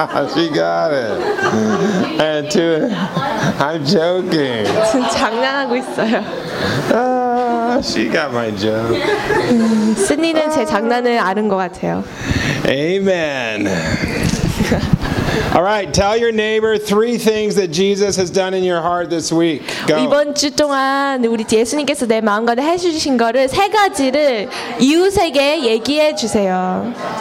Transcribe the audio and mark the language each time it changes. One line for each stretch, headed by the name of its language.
English: She got it. And two. I'm joking.
Korean: 지금 장난하고 있어요.
English: She got my joke.
Korean: 쓴이는 제 장난을 아는 것 같아요.
English: Amen. All right, tell your neighbor three things that Jesus has done in your heart this week. Go.
Korean: 이번 주 동안 우리 예수님께서 내 마음 가운데 해주신 거를 세 가지를 이웃에게 얘기해 주세요.